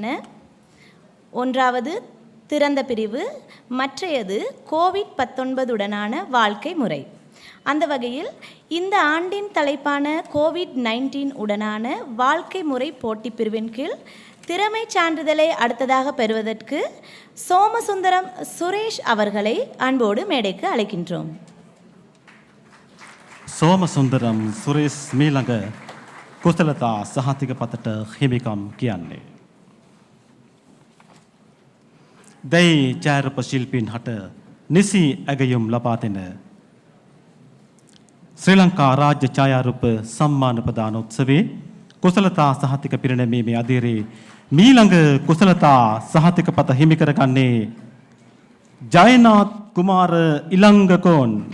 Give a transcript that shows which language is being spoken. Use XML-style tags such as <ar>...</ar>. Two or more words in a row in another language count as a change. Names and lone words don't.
<ta>ஒன்றாவது திறந்த பிரிவு, மற்றையது கோவிட்-19 உடனான வாழ்க்கை முறை. அந்த வகையில் இந்த ஆண்டின் தலைப்பான கோவிட்-19 உடனான வாழ்க்கை முறை போட்டி பிரிவின் கீழ் திறமை சான்றிதழை அடுத்ததாக பெறுவதற்கு சோமசுந்தரம் சுரேஷ் அவர்களை அன்போடு மேடைக்கு அழைக்கின்றோம்.</ta> <si>සෝමසුන්දරම් සුරේස් මීළඟ කුසලතා සහතිකපතට හිමිකම් කියන්නේ. දැයි ඡායාරූප ශිල්පීන් හට නිසි ඇගයුම් ලබා දෙන ශ්‍රී ලංකා රාජ්‍ය ඡායාරූප සම්මාන ප්‍රදානෝත්සවයේ කුසලතා සහතික පිරිනැමීමේ අධීරේ මීළඟ කුසලතා සහතිකපත හිමි කරගන්නේ ජයනාත් කුමාර ඉලංගකෝන්.</si>